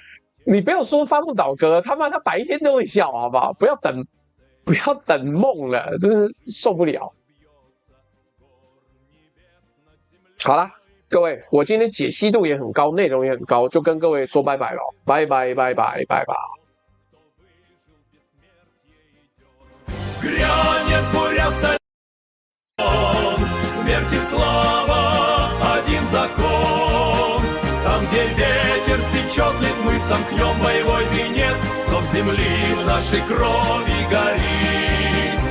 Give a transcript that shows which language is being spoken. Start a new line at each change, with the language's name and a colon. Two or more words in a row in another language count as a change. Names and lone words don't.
Chinese: 你不要說發動倒戈，他媽他白天都會笑，好不好？不要等夢了，真是受不了。好啦。各位，我今天解析度也很高，內容也很高，就跟各位說拜拜了，拜拜拜拜拜拜。
Russian: Грянет буря стадион, смерть и слава, один закон. Там, где ветер сечет литмы, сомкнем боевой венец, зов земли в нашей крови горит.